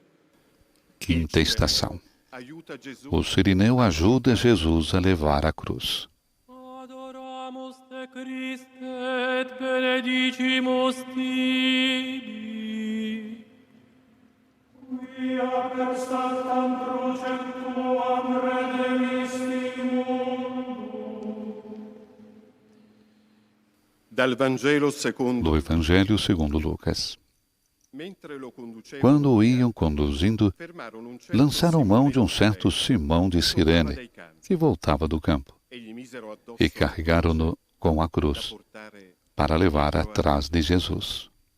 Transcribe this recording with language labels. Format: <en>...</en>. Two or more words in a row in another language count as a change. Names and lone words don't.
<pt>Quinta estação. O sirineu ajuda Jesus a levar a cruz.</pt> <la>Adoramus te Christe et benedicimus tibi. Quia per sanctam crucem tuam redemisti mundum.</la> <it>Dal Vangelo secondo</it> <pt>Do Evangelho segundo Lucas. Quando o iam conduzindo, lançaram mão de um certo Simão de Cirene, que voltava do campo, e carregaram-no com a cruz, para levar atrás de Jesus.</pt>